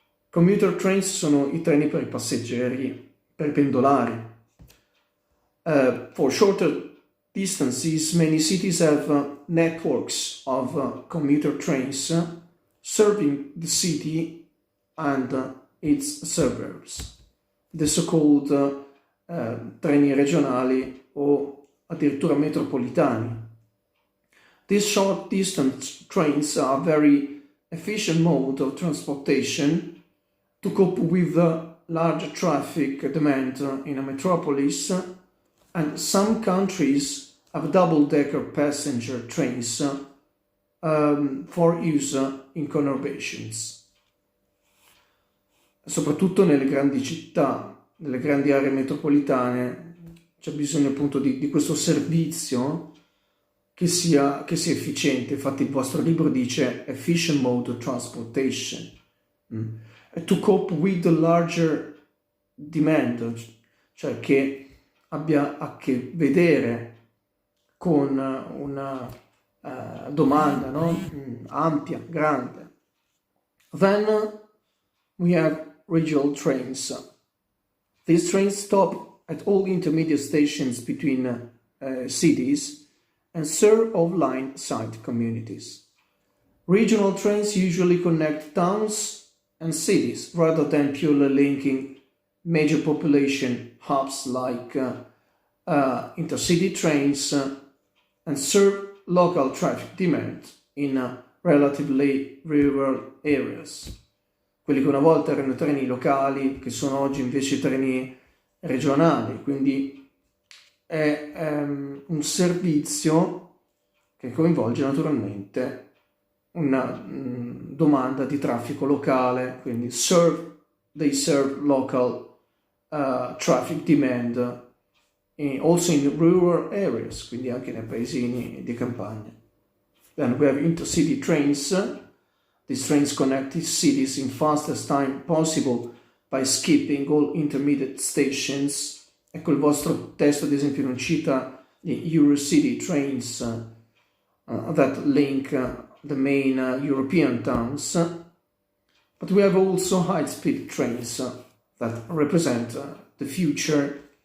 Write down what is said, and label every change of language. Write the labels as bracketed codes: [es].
[it] Commuter trains sono I treni per i passeggeri, per i pendolari. [en] For shorter distances, many cities have networks of commuter trains serving the city and its suburbs, the so-called [it] treni regionali o addirittura metropolitani. [en] These short distance trains are a very efficient mode of transportation to cope with the large traffic demand in a metropolis, and some countries have double-decker passenger trains for use in conurbations. [it] Soprattutto nelle grandi città, nelle grandi aree metropolitane, c'è bisogno appunto di questo servizio che sia efficiente. Infatti il vostro libro dice [en] efficient mode of transportation. To cope with the larger demand, [it] cioè che abbia a che vedere con una domanda, no? Ampia, grande. [en] Then we have regional trains. These trains stop at all intermediate stations between cities and serve offline side communities. Regional trains usually connect towns and cities rather than purely linking major population hubs like intercity trains and serve local traffic demand in relatively rural areas. [it] Quelli che una volta erano treni locali, che sono oggi invece treni regionali, quindi è un servizio che coinvolge naturalmente una domanda di traffico locale, quindi [en] they serve local traffic demand also in rural areas, [it] quindi anche nei paesini di campagna. [en] Then we have intercity trains. These trains connect cities in fastest time possible by skipping all intermediate stations. [it] Ecco, il vostro testo ad esempio non cita gli [en] Eurocity trains that link the main European towns, but we have also high-speed trains that represent the future,